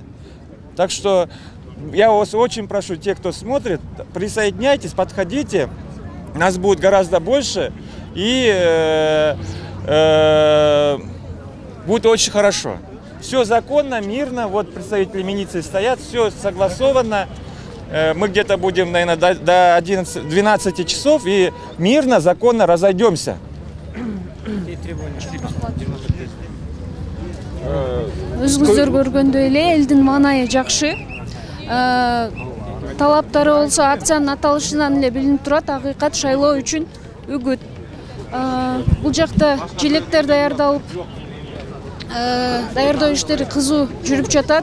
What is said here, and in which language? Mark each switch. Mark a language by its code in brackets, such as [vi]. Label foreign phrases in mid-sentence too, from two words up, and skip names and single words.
[ru] Так что я вас очень прошу, те, кто смотрит, присоединяйтесь, подходите, нас будет гораздо больше и будет очень хорошо. Все законно, мирно, вот представители милиции стоят, все согласовано. Мы где-то будем, наверное, до 11-12 часов и мирно, законно разойдемся. [ky] Өзүңүздөр көргөндөй эле элдин маанайы жакшы. Талаптары болсо акциянын аталышынан эле билинип турат, акыйкат шайлоо үчүн үгүт. Бул жакта желектер даярдалып, даярдоо иштери кызуу жүрүп жатат.